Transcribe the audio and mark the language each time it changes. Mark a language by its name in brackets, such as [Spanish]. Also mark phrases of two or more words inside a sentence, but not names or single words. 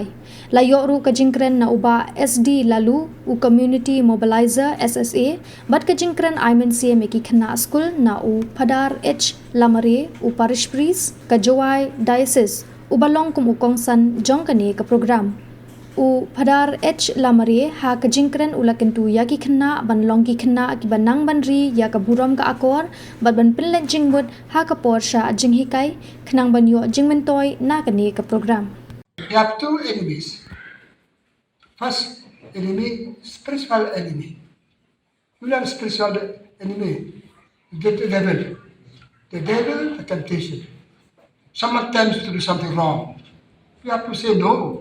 [Khasi] Layo ru kajingkren na uba SD lalu u [English] Community Mobilizer SSA [Khasi] bat kajingkren Aiman meki Khynnah School na u Padar H Lamare u [English] Parish Priest [Khasi] ka Jawai Diocese u balong kum ukongsan jongkane ka program. U Padar H Lamare ha kajingkren ulakentu ya ki Khynnah ban long ki Khynnah ki banang banri ya ka buram ka akor bat ban pinlet jingbut ha ka porsha Jinghikai khnang ban yo jingmentoy na kani ka program. [English] We have two enemies. First enemy, spiritual enemy. You have spiritual enemy, the devil. The devil, the temptation. Someone tempts to do something wrong. You have to say no.